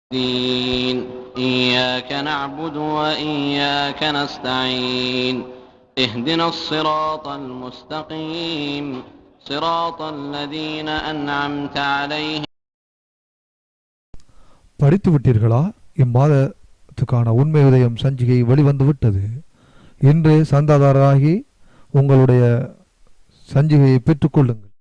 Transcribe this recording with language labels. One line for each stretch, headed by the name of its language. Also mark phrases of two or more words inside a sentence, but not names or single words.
Arabic: الدين إياك نعبد وإياك نستعين اهدنا الصراط المستقيم صراط الذين أنعمت عليهم.
Tamil: படித்து விட்டீர்களா? இம்மாதத்துக்கான உண்மை உதயம் சஞ்சிகை வெளிவந்து விட்டது. இன்று சந்தாதாரராகி உங்களுடைய சஞ்சிகையை பெற்றுக்கொள்ளுங்கள்.